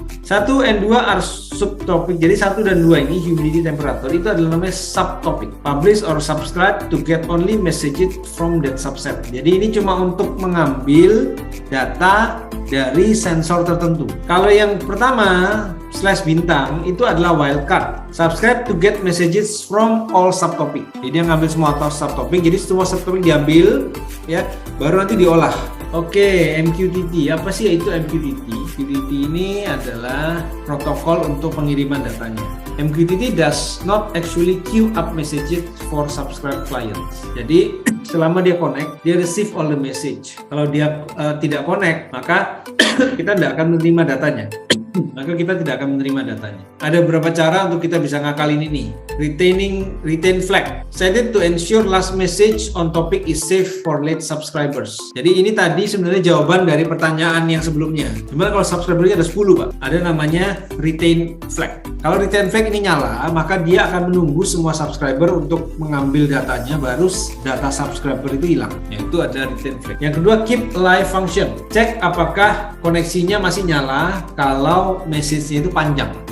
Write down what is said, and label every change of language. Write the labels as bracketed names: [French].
[English] 1 and 2 are subtopic. [Indonesian] Jadi 1 dan 2 ini humidity, temperature itu adalah namanya subtopic. [English] Publish or subscribe to get only messages from that subset. [Indonesian] Jadi ini cuma untuk mengambil data dari sensor tertentu. Kalau yang pertama /bintang itu adalah wildcard. [English] Subscribe to get messages from all subtopic. [Indonesian] Jadi dia ngambil semua subtopic. Jadi semua subtopic diambil, ya, baru nanti diolah. Oke, MQTT. Apa sih itu MQTT? MQTT ini adalah protokol untuk pengiriman datanya. [English] MQTT does not actually queue up messages for subscribe clients. [Indonesian] Jadi selama dia connect, dia [English] receive all the message. [Indonesian] Kalau dia tidak connect, maka kita tidak akan menerima datanya. Maka kita tidak akan menerima datanya. Ada beberapa cara untuk kita bisa ngakalin ini. [English] Retain flag. Set it to ensure last message on topic is safe for late subscribers. [Indonesian] Jadi ini tadi sebenarnya jawaban dari pertanyaan yang sebelumnya. Cuma kalau subscribernya ada 10, Pak. Ada namanya retain flag. Kalau retain flag ini nyala, maka dia akan menunggu semua subscriber untuk mengambil datanya, baru data subscriber itu hilang. Yaitu ada retain flag. Yang kedua, keep live function. Cek apakah koneksinya masih nyala kalau message-nya itu panjang.